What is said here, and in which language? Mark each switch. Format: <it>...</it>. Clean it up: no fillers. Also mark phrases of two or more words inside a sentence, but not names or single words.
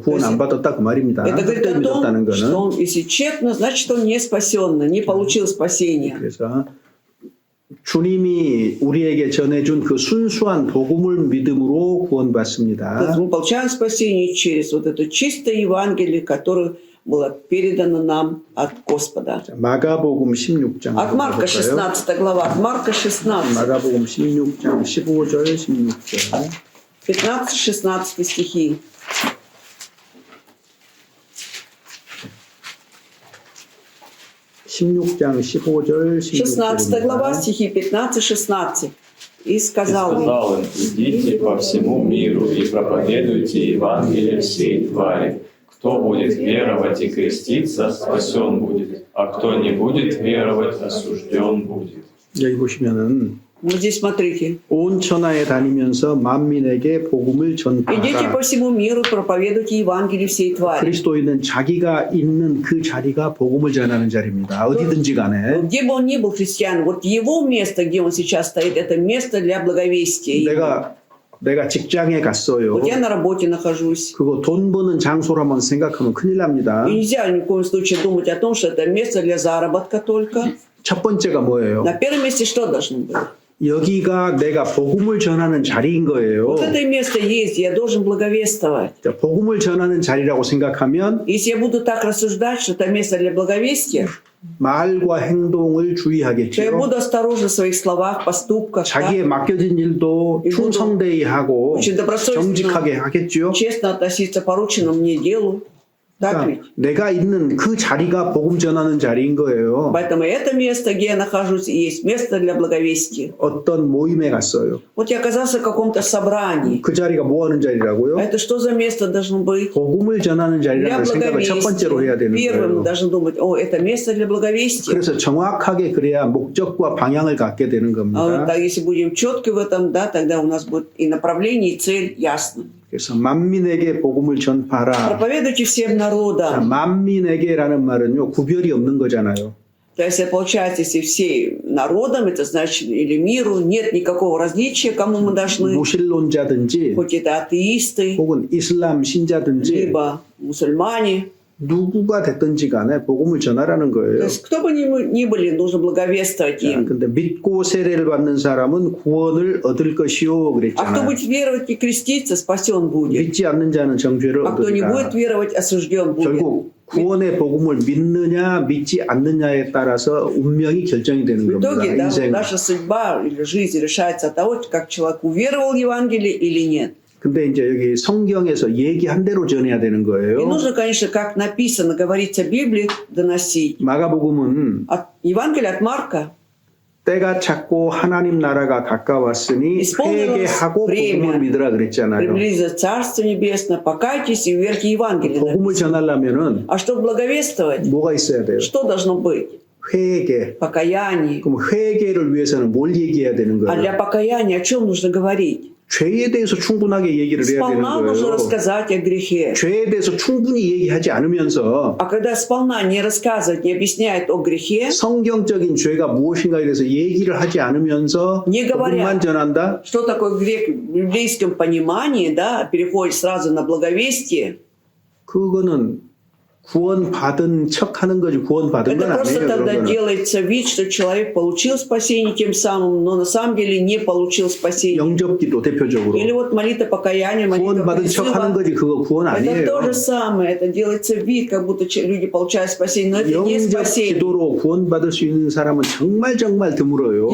<ko>구원 안 받았다 그 말입니다.</ko> <ru>Это говорит</ru> <ko>헛되이</ko> <ru>о</ru> <ko>믿었다는</ko> <ru>том, что</ru> <ko>거는.</ko> <ru>он, если тщетно, значит, он не спасенный, не получил спасения.</ru> <ko>그래서 주님이 우리에게 전해준 그 순수한 복음을 믿음으로</ko> <ru>То</ru> <ko>구원받습니다.</ko> <ru>есть мы получаем спасение через вот это чистое Евангелие, которое было передано нам от Господа.</ru> <ko>마가복음 16장.</ko> <ru>От Марка 16 глава, от Марка 16,</ru> <ko>마가복음 16장 15절 16절.</ko> <ru>15-16 стихи.</ru> <ko>(16장 15절</ko> <ru>16 глава,</ru> <ko>16절)</ko> <ru>стихи 15-16. И сказал им, сказал им: идите по всему миру и проповедуйте Евангелие всей твари. Кто будет веровать и креститься, спасен будет, а кто не будет веровать, осужден будет.</ru> <ko>여기 보시면은</ko> <ru>Вот здесь смотрите.</ru> <ko>온 천하에 다니면서 만민에게 복음을</ko> <ru>Идите по</ru> <ko>전파하라.</ko> <ru>всему миру, проповедуйте Евангелие всей твари.</ru> <ko>그리스도인은 자기가 있는 그 자리가 복음을 전하는 자리입니다. 어디든지 간에.</ko> <ru>Где бы он ни был христиан, вот его место, где он сейчас стоит, это место для благовестия.</ru> <ko>내가 직장에 갔어요.</ko> <ru>Вот я на работе нахожусь.</ru> <ko>그거 돈 버는 장소라만 생각하면 큰일 납니다.</ko> <ru>И нельзя ни в коем случае думать о том, что это место для заработка только.</ru> <ko>첫 번째가 뭐예요?</ko> <ru>На первом месте что должно быть?</ru> <ko>여기가 내가 복음을 전하는 자리인 거예요.</ko> <ru>Вот это место есть, я должен благовествовать.</ru> <ko>자, 복음을 전하는 자리라고 생각하면</ko> <ru>Если я буду так рассуждать, что это место для благовестия,</ru> <ko>말과 행동을</ko> <ru>то я</ru> <ko>주의하겠죠.</ko> <ru>буду осторожен в своих словах, поступках,</ru> <ko>자기에 맡겨진 일도 충성되이 하고</ko> <ru>очень</ru> <ko>정직하게</ko> <ru>добросовестно,</ru> <ko>하겠죠.</ko> <ru>честно относиться к порученному мне делу. Так ведь?</ru> <ko>그러니까 내가 있는 그 자리가 복음 전하는 자리인 거예요.</ko> <ru>Поэтому это место, где я нахожусь, и есть место для благовестия.</ru> <ko>어떤 모임에 갔어요.</ko> <ru>Вот я оказался в каком-то собрании.</ru> <ko>그 자리가 뭐 하는 자리라고요?</ko> <ru>А это что за место должно быть?</ru> <ko>복음을 전하는</ko> <ru>Для</ru> <ko>자리라는 생각을 첫 번째로 해야</ko> <ru>благовестия.</ru> <ko>되는</ko> <ru>Первым</ru> <ko>거예요.</ko> <ru>должен думать, это место для благовестия.</ru> <ko>그래서 정확하게 그래야 목적과 방향을 갖게 되는</ko> <ru>А вот,</ru> <ko>겁니다.</ko> <ru>если будем четки в этом, да, тогда у нас будет и направление, и цель ясно.</ru> <ko>그래서 만민에게 복음을 전파하라.</ko> <ru>Проповедуйте всем народам.</ru> <ko>만민에게라는 말은요 구별이 없는 거잖아요.</ko> <ru>То есть, получается, если все народам, это значит или миру, нет никакого различия, кому мы должны,</ru> <ko>무신론자든지</ko> <ru>хоть это атеисты,</ru> <ko>혹은 이슬람 신자든지</ko> <ru>либо мусульмане.</ru> <ko>누구가 됐든지 간에 복음을 전하라는</ko> <ru>То</ru> <ko>거예요.</ko> <ru>есть, кто бы ни были, нужно благовествовать им.</ru> <ko>근데 믿고 세례를 받는 사람은 구원을 얻을 것이요</ko> <ru>А кто</ru> <ko>그랬잖아요.</ko> <ru>будет веровать и креститься, спасен будет.</ru> <ko>믿지 않는 자는 정죄를</ko> <ru>А кто не</ru> <ko>얻으리라.</ko> <ru>будет веровать, осужден будет.</ru> <ko>결국 구원의 복음을 믿느냐 믿지 않느냐에 따라서 운명이 결정이 되는</ko> <ru>В</ru> <ko>겁니다.</ko> <ru>итоге, да,</ru> <ko>인생.</ko> <ru>наша судьба или жизнь решается от того, как человек уверовал в Евангелие или нет.</ru> <ko>근데 이제 여기 성경에서 얘기한 대로 전해야 되는</ko> <ru>И</ru> <ko>거예요.</ko> <ru>нужно, конечно, как написано, говорить о Библии, доносить.</ru> <ko>마가복음은</ko> <ru>Евангелие от Марка.</ru> <ko>때가 찼고 하나님 나라가 가까웠으니 회개하고 복음을 믿으라 그랬잖아요.</ko> <ru>Приблизится Царство Небесное, покайтесь и уверьте Евангелие.</ru> <ko>복음을 전하려면은</ko> <ru>А чтобы благовествовать,</ru> <ko>뭐가 있어야 돼요?</ko> <ru>что должно быть?</ru> <ko>회개.</ko> <ru>Покаяние.</ru> <ko>그럼 회개를 위해서는 뭘 얘기해야 되는</ko> <ru>А для</ru> <ko>거예요?</ko> <ru>покаяния о чем нужно говорить?</ru> <ko>죄에 대해서 충분하게 얘기를 해야 되는</ko> <ru>Сполна нужно</ru> <ko>거예요.</ko> <ru>рассказать о грехе.</ru> <ko>죄에 대해서 충분히 얘기하지 않으면서</ko> <ru>А когда сполна не рассказывает, не объясняет о грехе,</ru> <ko>성경적인 죄가 무엇인가에 대해서 얘기를 하지 않으면서</ko> <ru>Не говоря.</ru> <ko>복음만 전한다?</ko> <ru>что такое грех в библейском понимании, да, переходит сразу на благовестие,</ru> <ko>그거는 구원받은 척하는 거지 구원받은 건</ko> <ru>это просто</ru> <ko>아니에요.</ko> <ru>тогда</ru> <ko>그런 거는.</ko> <ru>делается вид, что человек получил спасение тем самым, но на самом деле не получил спасение.</ru> <ko>영접기도 대표적으로</ko> <ru>Или вот молитва покаяния, молитва</ru> <ko>구원받은 척하는</ko> <ru>призыва.</ru> <ko>거지 그거 구원</ko> <ru>Это</ru> <ko>아니에요.</ko> <ru>то же самое, это делается вид, как будто люди получают спасение, но это не спасение.</ru> <ko>영접기도로 구원받을 수 있는 사람은 정말 드물어요.</ko>